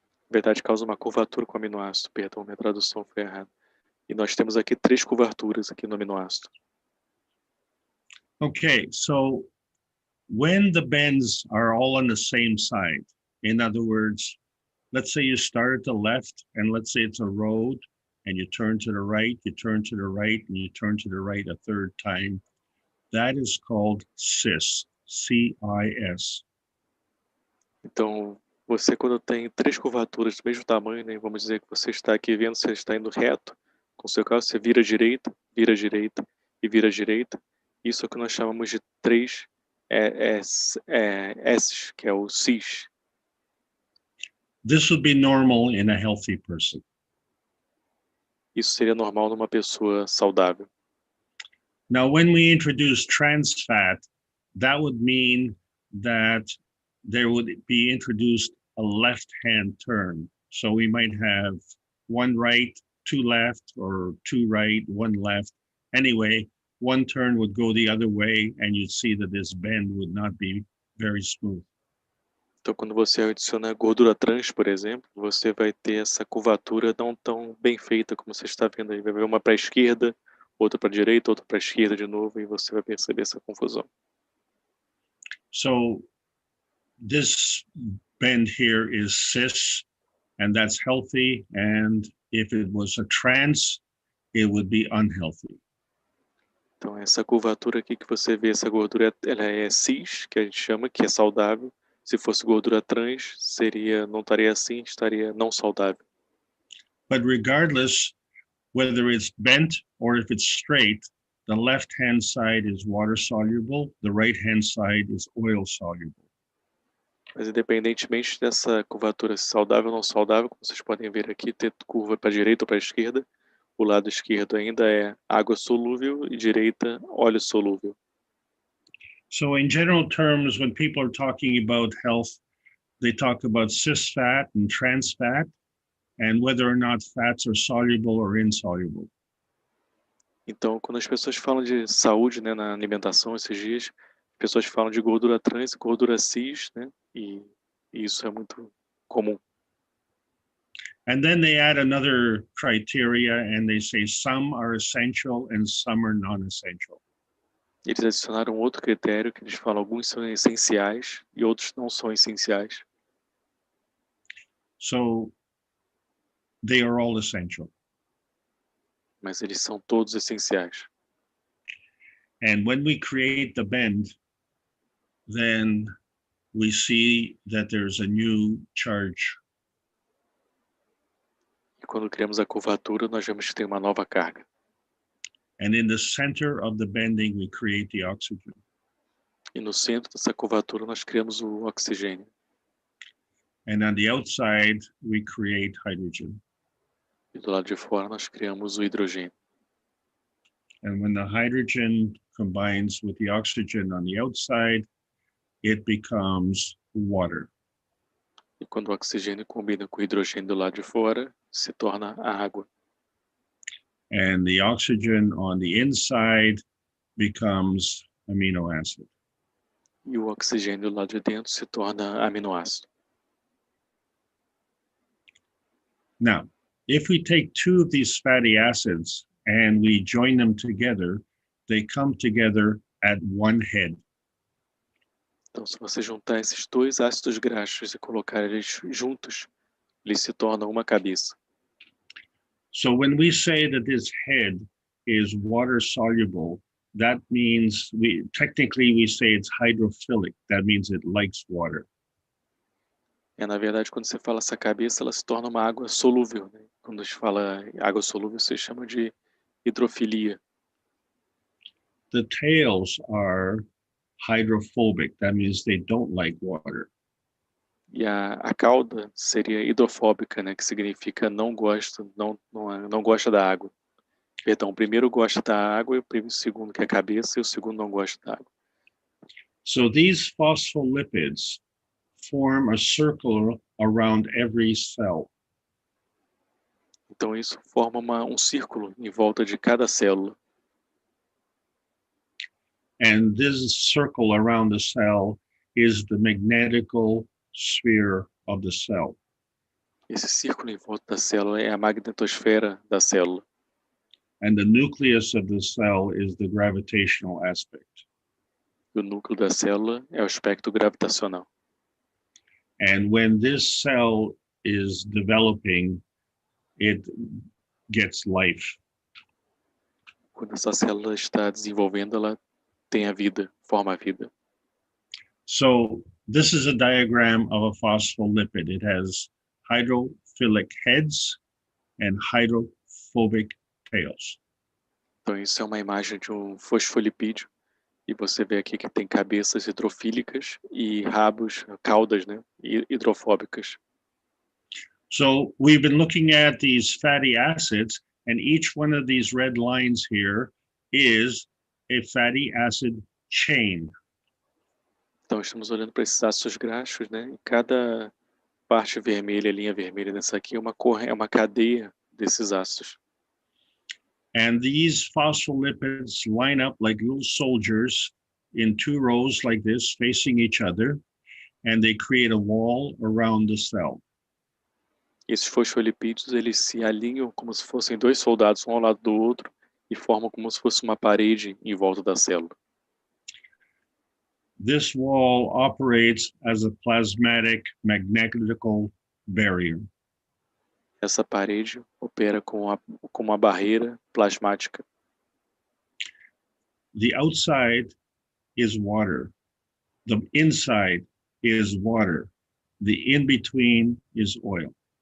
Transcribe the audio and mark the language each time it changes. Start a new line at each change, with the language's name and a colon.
Portuguese: Na verdade, causa uma curvatura com o aminoácido. Perdão, minha tradução foi errada. E nós temos aqui 3 curvaturas aqui no aminoácido.
English: Okay, so when the bends are all on the same side, in other words, let's say you start at the left and let's say it's a road and you turn to the right, you turn to the right, and you turn to the right a third time. That is called cis, C-I-S.
Portuguese: Então, Você, quando tem três curvaturas do mesmo tamanho, né, vamos dizer que você está aqui vendo, você está indo reto, com o seu carro, você vira à direita e vira à direita. Isso é o que nós chamamos de três S's, que é o cis.
English: This would be normal in a healthy person.
Portuguese: Isso seria normal numa pessoa saudável.
English: Now, when we introduce trans fat, that would mean that there would be introduced a left-hand turn. So we might have one right, two left, or two right, one left. Anyway, one turn would go the other way, and you'd see that this bend would not be very smooth.
Portuguese: Então, quando você adiciona gordura trans, por exemplo, você vai ter essa curvatura não tão bem feita como você está vendo aí. Vai ver uma para a esquerda, outra para a direita, outra para a esquerda de novo, e você vai perceber essa confusão.
English: So this bend here is cis, and that's healthy. And if it was a trans, it would be unhealthy.
Portuguese: Então, essa curvatura aqui que você vê, essa gordura, ela é cis, que a gente chama, que é saudável. Se fosse gordura trans, não estaria assim, estaria não saudável.
English: But regardless, whether it's bent or if it's straight, the left-hand side is water-soluble, the right-hand side is oil-soluble.
Portuguese: Mas independentemente dessa curvatura saudável ou não saudável, como vocês podem ver aqui, ter curva para a direita ou para a esquerda, o lado esquerdo ainda é água solúvel e direita óleo solúvel.
English: So in general terms, when people are talking about health, they talk about cis fat and trans fat, and whether or not fats are soluble or insoluble.
Portuguese: Então, quando as pessoas falam de saúde, né, na alimentação esses dias, as pessoas falam de gordura trans e gordura cis, né, e isso é muito comum.
English: And then they add another criteria and they say some are essential and some are non-essential.
Portuguese: Eles adicionaram outro critério que eles falam alguns são essenciais e outros não são essenciais.
English: So they are all essential.
Portuguese: Mas eles são todos essenciais.
English: And when we create the bend, then we see that there's a new charge.
Portuguese: E quando criamos a curvatura, nós vemos que tem uma nova carga.
English: And in the center of the bending, we create the oxygen.
Portuguese: E no centro dessa curvatura, nós criamos o oxigênio.
English: And on the outside, we create hydrogen.
Portuguese: E do lado de fora, nós criamos o hidrogênio.
English: And when the hydrogen combines with the oxygen on the outside, it becomes water.
Portuguese: E quando o oxigênio combina com o hidrogênio do lado de fora, se torna a água.
English: And the oxygen on the inside becomes amino acid.
Portuguese: E o oxigênio do lado de dentro se torna aminoácido.
English: Now, if we take two of these fatty acids and we join them together, they come together at one head.
Portuguese: Então, se você juntar esses dois ácidos graxos e colocar eles juntos, eles se tornam uma cabeça.
English: So when we say that this head is water soluble, that means technically we say it's hydrophilic. That means it likes water.
Portuguese: Na verdade, quando você fala essa cabeça, ela se torna uma água solúvel, né? Quando a gente fala água solúvel, você chama de hidrofilia.
English: The tails are hydrophobic. That means they don't like water.
Portuguese: E a cauda seria hidrofóbica, né? Que significa não gosta da água. Perdão, o primeiro gosta da água, o segundo que é a cabeça e o segundo não gosta da água.
English: So these phospholipids form a circle around every cell.
Portuguese: Então isso forma um círculo em volta de cada célula.
English: And this circle around the cell is the magnetical sphere of the cell.
Portuguese: Esse círculo em volta da célula é a magnetosfera da célula.
English: And the nucleus of the cell is the gravitational aspect.
Portuguese: E o núcleo da célula é o aspecto gravitacional.
English: And when this cell is developing, it gets life.
Portuguese: Quando essa célula está desenvolvendo, ela tem a vida, forma a vida.
English: So This is a diagram of a phospholipid. It has hydrophilic heads and hydrophobic tails.
Portuguese: Então, isso é uma imagem de um fosfolipídio. E você vê aqui que tem cabeças hidrofílicas e rabos, caudas, né, hidrofóbicas.
English: So we've been looking at these fatty acids, and each one of these red lines here is a fatty acid chain.
Portuguese: Então, estamos olhando para esses ácidos graxos, né? E cada parte vermelha, linha vermelha nessa aqui, é uma cadeia desses ácidos.
English: And these phospholipids line up like little soldiers in two rows like this, facing each other, and they create a wall around the cell.
Portuguese: Esses fosfolipídios, eles se alinham como se fossem dois soldados, um ao lado do outro, e formam como se fosse uma parede em volta da célula.
English: This wall operates as a plasmatic magnetical barrier.
Portuguese: Essa parede opera como uma barreira plasmática.
English: The outside is water. The inside is water. The in-between is oil.